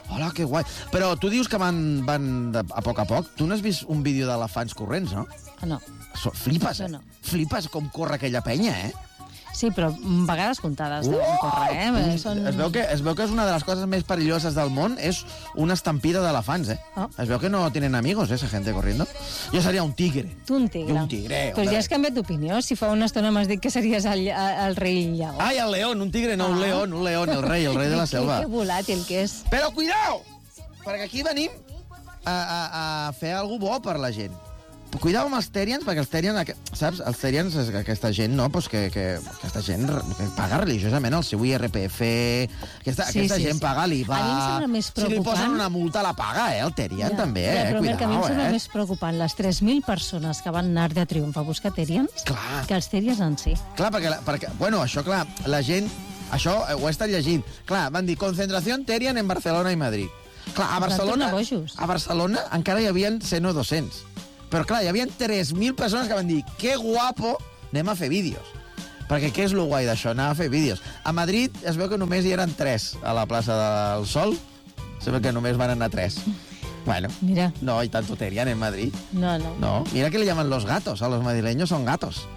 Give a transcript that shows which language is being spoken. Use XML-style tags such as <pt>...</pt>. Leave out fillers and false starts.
<ca>Hola, que guai. Però tu dius que van a poc a poc. Tu no has vist un vídeo d'elefants corrents, no? No. Flipes, no. Flipes com corre aquella penya, eh? Sí, però vegades comptades deuen córrer, eh? Es veu que és una de les coses més perilloses del món, és una estampida d'elefants, eh? Oh. Es veu que no tenen amigos,</ca> <es>esa gente corriendo.</es> <ca>Jo seria un tigre. Tu un tigre. Jo un tigre. Però ja has canviat d'opinió. Si fa una estona m'has dit que series el rei lleó. Ai,</ca> <es>el león, un tigre, no, un león,</es> <ca>el rei de la selva. Que volàtil que és. Però cuidao, perquè aquí venim a fer algú bo per la gent. Cuidao amb els Therians, perquè els Therians, saps, els Therians és aquesta gent, no? Pues que aquesta gent que paga religiosament el seu IRPF, aquesta gent paga l'IVA. A mi em sembla més preocupant. Si li posen una multa, la paga, el Therian, també, ja, però cuidao, a mi em sembla més preocupant les 3.000 persones que van anar de triomf a buscar Therians, clar, que els Therians en si. Clar, perquè bueno, això, clar, la gent, això ho he estat llegint. Clar, van dir, concentració Therian en Barcelona i Madrid. Clar, a Barcelona encara hi havia 100 o 200. Però, clar, hi havia 3.000 persones que van dir que guapo, anem a fer vídeos. Perquè què és lo guai d'això, anar a fer vídeos? A Madrid es veu que només hi eren 3 a la plaça del Sol. Se veu que només van anar 3. Bueno, mira. No hi tanto Therian en Madrid. No.</ca> <es>Mira que li llaman los gatos, a los madrileños son gatos.</es>